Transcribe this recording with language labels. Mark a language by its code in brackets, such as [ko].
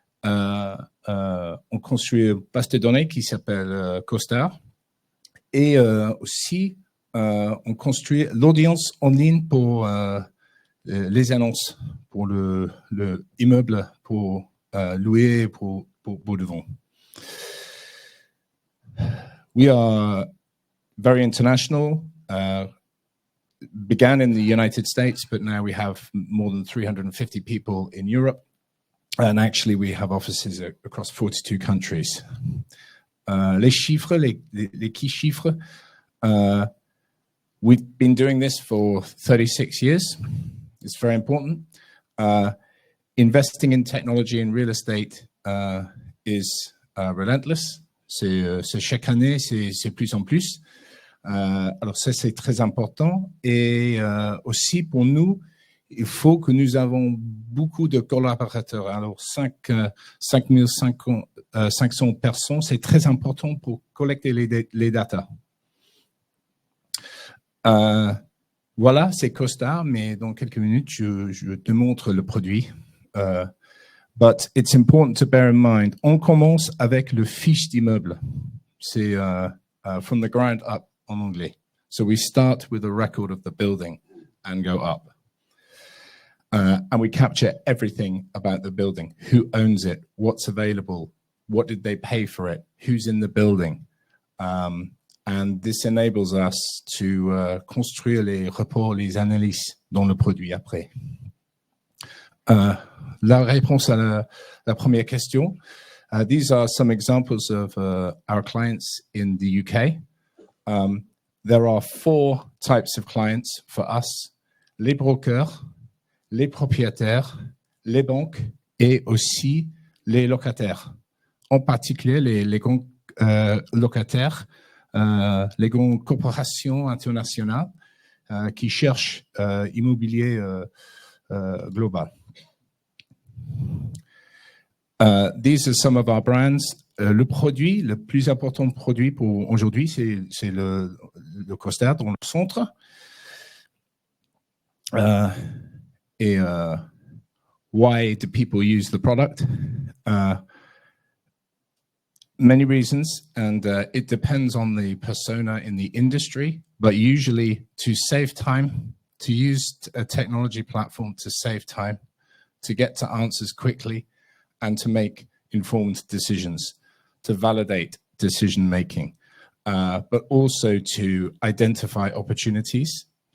[fr] On construit une base de données qui s'appelle CoStar. Et aussi, on construit l'audience en ligne pour les annonces, pour le immeuble, pour louer, pour de vente. [en] We are very international, began in the United States, but now we have more than 350 people in Europe. And actually, we have offices across 42 countries. [fr] Les chiffres, les key chiffres, [en] we've been doing this for 36 years. It's very important. Investing in technology and real estate is relentless. [fr] C'est chaque année, c'est plus en plus. Alors ça, c'est très important. Et aussi pour nous, il faut que nous avons beaucoup de collaborateurs. Alors 5500 personnes, c'est très important pour collecter les data. Voilà, c'est CoStar, mais dans quelques minutes, je te montre le produit. [en] But it's important to bear in mind, [fr] on commence avec le fiche d'immeuble. C'est [en] from the ground up [fr] en anglais. [en] So we start with a record of the building and go up. And we capture everything about the building. Who owns it? What's available? What did they pay for it? Who's in the building? And this enables us to [fr] construire les rapports, les analyses dans le produit après. La réponse à la première question. [en] These are some examples of our clients in the UK. there are 4 types of clients for us: [fr] les brokers, les propriétaires, les banques et aussi les locataires. En particulier, les grands locataires, les grandes corporations internationales qui cherchent immobilier global. [en] These are some of our brands. [fr] Le produit, le plus important produit pour aujourd'hui, c'est le CoStar dans le centre. Et [en] why do people use the product? Many reasons, and it depends on the persona in the industry, but usually to save time, to use a technology platform to save time, to get to answers quickly, and to make informed decisions, to validate decision-making, but also to identify opportunities.